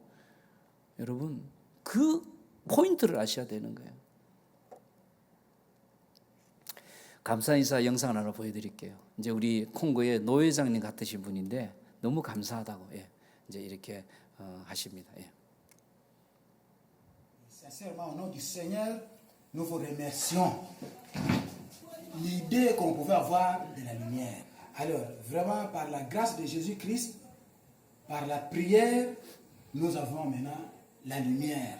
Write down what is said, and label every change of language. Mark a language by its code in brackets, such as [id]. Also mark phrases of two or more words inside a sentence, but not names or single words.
[ko] 여러분, 그 포인트를 아셔야 되는 거예요. 감사 인사 영상을 하나 보여드릴게요. 이제 우리 콩고의 노 회장님 같으신 분인데 너무 감사하다고, 예, 이제 이렇게 하십니다. 예. [fr] Sincèrement, au nom du Seigneur, nous vous remercions. L'idée qu'on pouvait avoir de la lumière. Alors, vraiment, par la grâce de Jésus-Christ, par la prière, nous avons maintenant la lumière.